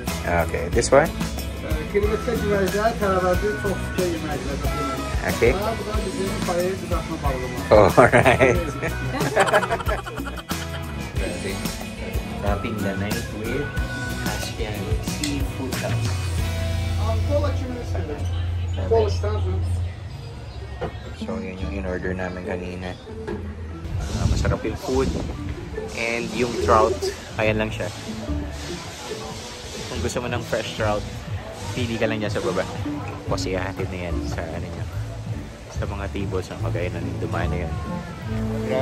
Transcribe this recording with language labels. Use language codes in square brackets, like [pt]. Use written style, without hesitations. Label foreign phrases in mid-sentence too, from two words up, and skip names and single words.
[en] Okay, this one? [az] Krevetka güvəcləri tərəvəzi çox sütlə yeməkdir. [en] Okay. [az] Bu da bizim fayel qızartma balığımız. [en] Alright. Wrapping the night with Caspian Seafood House. [tr] Kola kimin istedim? Kola istersin. [tl] So, yun yung in-order namin kanina. Masarap yung food. And yung trout, ayan lang siya. Kung gusto mo ng [en] fresh trout, [tl] pili ka lang dyan sa baba. Kasi ihahatid na yan sa sa mga tables ng kagaya ng dumaan na yan.